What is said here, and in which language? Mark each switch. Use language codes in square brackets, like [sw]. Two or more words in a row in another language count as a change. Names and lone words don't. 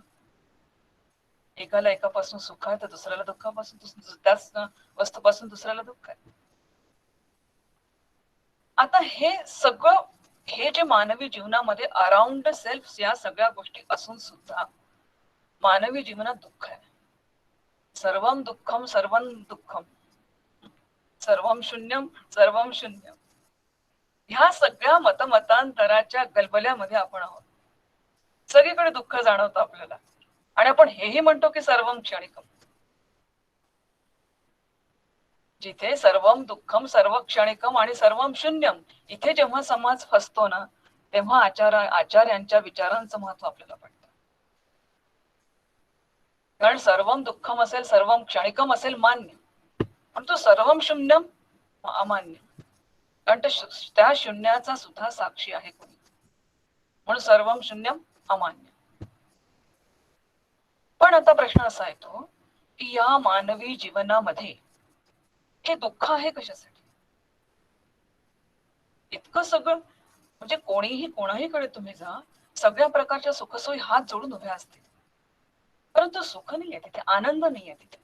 [mr] एकाला एकापासून सुख आहे तर दुसऱ्याला दुःखापासून, त्याच वस्तूपासून दुसऱ्याला दुःख आहे. आता हे सगळं, हे जे मानवी जीवनामध्ये [en] around self [mr] या सगळ्या गोष्टी असून सुद्धा मानवी जीवनात दुःख आहे. [sa] सर्वम दुःखम सर्वम दुःखम, सर्वम शून्यम सर्वम शून्यम, [mr] ह्या सगळ्या मतमतांतराच्या गलबल्यामध्ये आपण आहोत. सगळीकडे दुःख जाणवतं आपल्याला आणि आपण हेही म्हणतो की [sa] सर्वम क्षणिकम. जिथे सर्वम दुःखम सर्व क्षणिकम आणि सर्वम शून्यम, [mr] इथे जेव्हा समाज फसतो ना, तेव्हा आचार्यांच्या विचारांचं महत्व आपल्याला पडतं. कारण [sa] सर्वम दुःखम [mr] असेल, [sa] सर्वम क्षणिकम [mr] असेल मान्य, पण तो [sa] सर्वम शून्यम [mr] अमान्य. कारण त्या शून्याचा सुद्धा साक्षी आहे कोणी, म्हणून [sa] सर्वम शून्यम [mr] अमान्य. पण आता प्रश्न असा येतो की या मानवी जीवनामध्ये हे दुःख आहे कशासाठी? इतकं सगळं, म्हणजे कोणाहीकडे तुम्ही जा, सगळ्या प्रकारच्या सुखसोयी हात जोडून उभ्या असतील, परंतु सुख नाहीये तिथे, आनंद नाहीये तिथे.